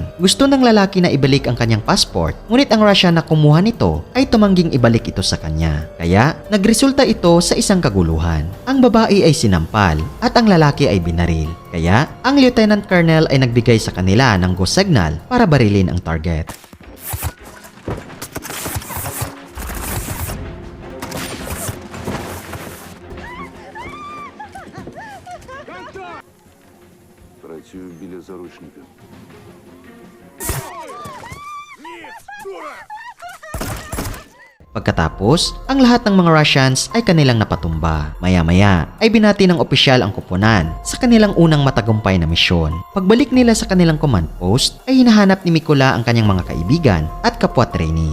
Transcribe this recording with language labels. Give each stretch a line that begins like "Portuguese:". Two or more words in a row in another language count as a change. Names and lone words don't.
Filipino: Gusto ng lalaki na ibalik ang kanyang passport, ngunit ang Russian na kumuha nito ay tumangging ibalik ito sa kanya. Kaya, nagresulta ito sa isang kaguluhan. Ang babae ay sinampal at ang lalaki ay binaril. Kaya, ang
English: Lieutenant Colonel
Filipino: ay nagbigay sa kanila ng
English: go signal
Filipino: para barilin ang target.
Ukrainian: Працюю біля заручника.
Filipino: Pagkatapos, ang lahat ng mga Russians ay kanilang napatumba. Maya-maya ay binati ng opisyal ang kupunan sa kanilang unang matagumpay na misyon. Pagbalik nila sa kanilang command post, ay hinahanap ni Mikola ang kanyang mga kaibigan at kapwa trainee.